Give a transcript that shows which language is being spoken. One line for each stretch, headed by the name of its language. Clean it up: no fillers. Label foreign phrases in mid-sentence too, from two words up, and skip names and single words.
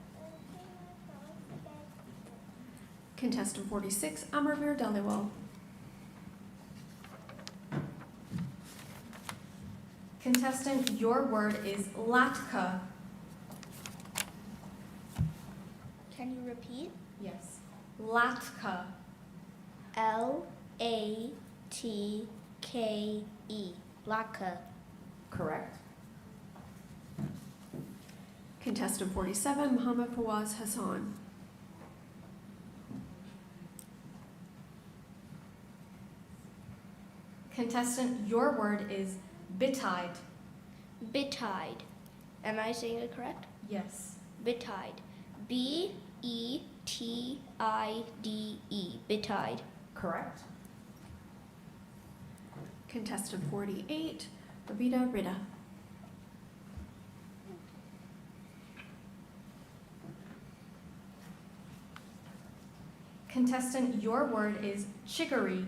English: Contestant 46, Amarveer Dhaliwal. Contestant, your word is latka. Can you repeat? Yes. Latka. L-A-T-K-E. Laka. Correct. Contestant 47, Muhammad Fawaz Hassan. Contestant, your word is bitide. Bitide. Am I saying it correct? Yes. Bitide. B-E-T-I-D-E. Bitide. Correct. Contestant 48, Rabita Rida. Contestant, your word is chicory.